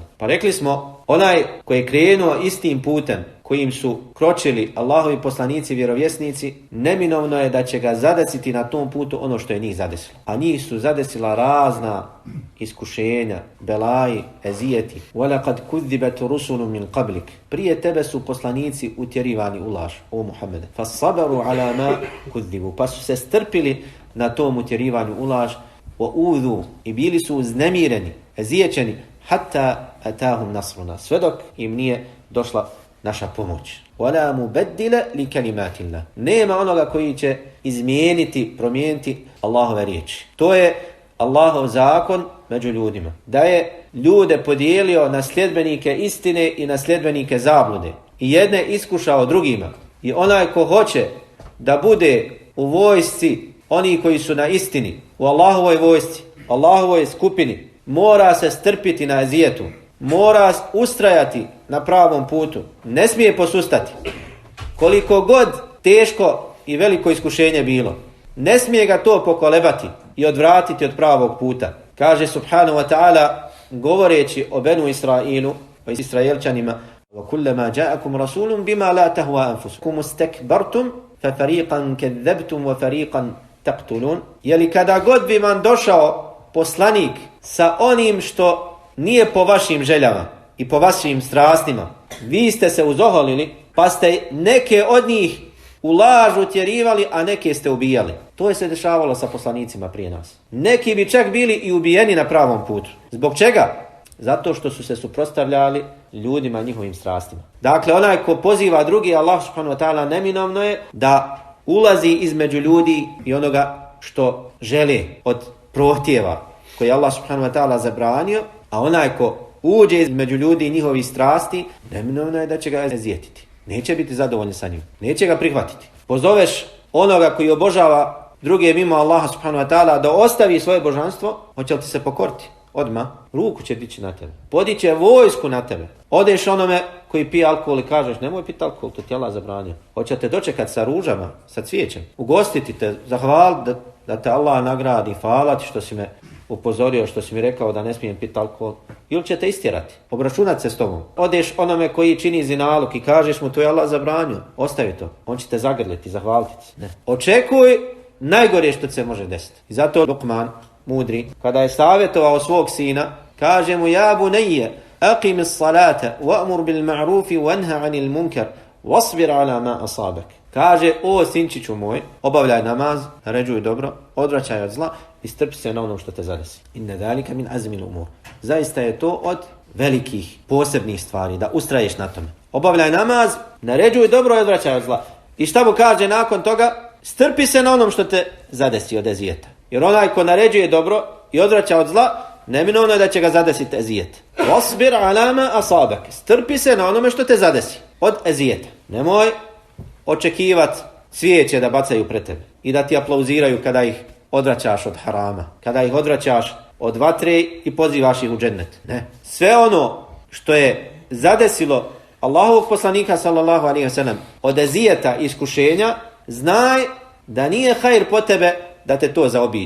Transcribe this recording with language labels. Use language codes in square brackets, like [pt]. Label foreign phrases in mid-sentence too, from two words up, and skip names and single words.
[bs] Pa rekli smo, onaj koji je krenuo istim putem kojim su kročili Allahovi poslanici i vjerovjesnici, neminovno je da će ga zadesiti na tom putu ono što je njih zadesilo. A njih su zadesila razna iskušenja, belaji, ezijeti. [ar] وَلَقَدْ كُذِّبَتْ رُسُلٌ مِنْ قَبْلِكَ. [bs] Prije tebe su poslanici utjerivani u laž, o Muhammede. [ar] فَصَبَرُوا عَلَى مَا كُذِّبُوا. [bs] Pa su se strpili na tom utjerivanju u laž, وَأُوذُوا. I bili su uznemireni, ezijećeni, [ar] حَتَّى أَتَاهُمْ نَصْرُنَا. [bs] Sve dok im nije došla naša pomoć. [ar] وَلَا مُبَدِّلَ لِكَلِمَاتِ اللَّهِ. [bs] Nema onoga koji će izmijeniti, promijeniti Allahove riječi. To je Allahov zakon među ljudima. Da je ljude podijelio na sljedbenike istine i na sljedbenike zablude. I jedne iskušao drugima. I onaj ko hoće da bude u vojsci oni koji su na istini, u Allahovoj vojsci, Allahovoj skupini, mora se strpiti na ezijetu. Mora ustrajati na pravom putu. Ne smije posustati. Koliko god teško i veliko iskušenje bilo. Ne smije ga to pokolebati i odvratiti od pravog puta. Kaže [ar] سبحانه وتعالى, [bs] govoreći o Benu Israilu, o Israelčanima, [ar] وَكُلَّمَا جَاءَكُمْ رَسُولٌ بِمَا لَا تَهْوَا أَنفُسُكُمْ اسْتَكْبَرْتُمْ فَفَرِيقًا كَذَّبْتُمْ وَفَرِيقًا تَقْتُلُونَ. [bs] Jeli kada god bi vam došao poslanik sa onim što nije po vašim željama i po vašim strastima, vi ste se uzoholili, pa ste neke od njih u laž utjerivali, a neke ste ubijali. To je se dešavalo sa poslanicima prije nas. Neki bi čak bili i ubijeni na pravom putu. Zbog čega? Zato što su se suprotstavljali ljudima njihovim strastima. Dakle, onaj ko poziva drugi, [ar] الله سبحانه وتعالى, [bs] neminovno je da ulazi između ljudi i onoga što žele od prohtjeva koje Allah [ar] سبحانه وتعالى [bs] zabranio, a onaj ko uđe između ljudi i njihovih strasti, neminovno je da će ga ezjetiti. Neće biti zadovoljni sa njim. Neće ga prihvatiti. Pozoveš onoga koji obožava druge mimo Allaha [ar] سبحانه وتعالى [bs] da ostavi svoje božanstvo, hoće li ti se pokoriti? Odmah, ruku će dići na tebe. Podiće vojsku na tebe. Odeš onome koji pije alkohol i kažeš, nemoj piti alkohol, to ti Allah zabranio. Hoće te dočekati sa ružama, sa cvijećem. Ugostiti te, zahvaliti da te Allah nagradi, hvala ti što si me upozorio što si mi rekao da ne smijem piti alkohol, ili će te istjerati, obračunati se s tobom. Odeš onome koji čini zinaluk i kažeš mu to je Allah zabranio, ostavi to, on će te zagrliti, zahvaliti. Ne. Očekuj najgore što se može desiti. I zato Lukman, mudri, kada je savjetovao svog sina, kaže mu [ar] يا بني أقم الصلاة وأمر بالمعروف وانه عن المنكر واصبر على ما أصابك. [bs] Kaže, o sinčiću moj, obavljaj namaz, naređuj dobro, odvraćaj od zla i strpi se na onom što te zadesi. [ar] إن ذلك من عزم الأمور. [bs] Zaista je to od velikih, posebnih stvari, da ustraješ na tome. Obavljaj namaz, naređuj dobro i odvraćaj od zla. I šta mu kaže nakon toga? Strpi se na onom što te zadesi od ezijeta. Jer onaj ko naređuje dobro i odvraća od zla, neminovno je da će ga zadesiti ezijet. [ar] واصبر على ما أصابك. [bs] Strpi se na onome što te zadesi od ezijeta. Nemoj očekivati cvijeće da bacaju pred tebe i da ti aplauziraju kada ih odvraćaš od harama, kada ih odvraćaš od vatre i pozivaš ih u džennet. Ne. Sve ono što je zadesilo Allahovog poslanika [ar] صلى الله عليه وسلم [bs] od ezijeta i iskušenja, znaj da nije hajr po tebe da te to zaobiđe.